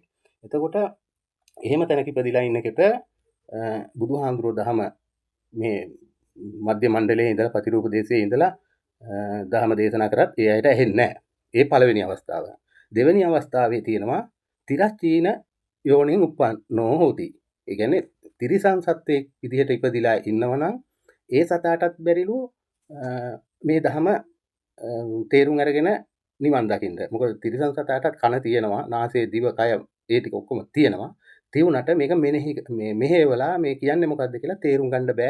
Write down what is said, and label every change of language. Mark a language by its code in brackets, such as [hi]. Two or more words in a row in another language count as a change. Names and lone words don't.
[si] එතකොට එහෙම තැනක ඉපදිලා ඉන්නකට බුදුහාමුදුරුවෝ දහම මේ මධ්‍ය මණ්ඩලයේ ඉඳලා පතිරූප දේශයේ ඉඳලා දහම දේශනා කරත් ඒ අයට ඇහෙන්නේ නැහැ. ඒ පළවෙනි අවස්ථාව. දෙවෙනි අවස්ථාවේ තියෙනවා [pi] තිරස්චීන යෝනින් උප්පන්නෝ හෝති. [si] ඒ කියන්නේ තිරිසන් සත්වයෙක් විදිහට ඉපදිලා ඉන්නවනම් ඒ සතාටත් බැරිලු මේ දහම තේරුම් අරගෙන නිවන් දකින්න. මොකද තිරිසන් සතාටත් කන තියෙනවා, නාසය, දිව, කය ඒ ටික ඔක්කොම තියෙනවා. තියුණට මේක මෙහෙवला මේ කියන්නේ මොකද්ද කියලා තේරුම් ගන්න බෑ.